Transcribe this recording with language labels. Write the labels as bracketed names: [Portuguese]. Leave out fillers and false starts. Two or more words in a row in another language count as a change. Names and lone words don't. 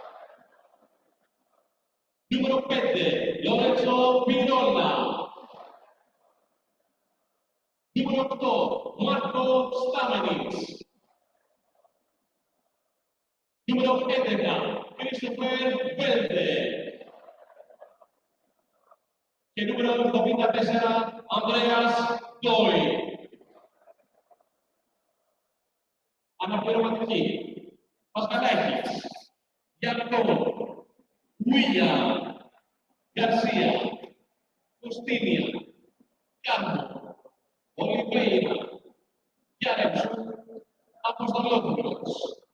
[Spanish] Número 20, Lorenzo Pirola. Número 8, Marco Stamenis. Número 11, Christopher Velde. [Greek] Και número 24, Andreas Doi. Αναπληρωματική, Πασχαλάκης, Γιάννο, Willian, Garcia, Κωστίνια, Κάρμο, Oliveira, Γιάννετσου, Αποστολόπουλος.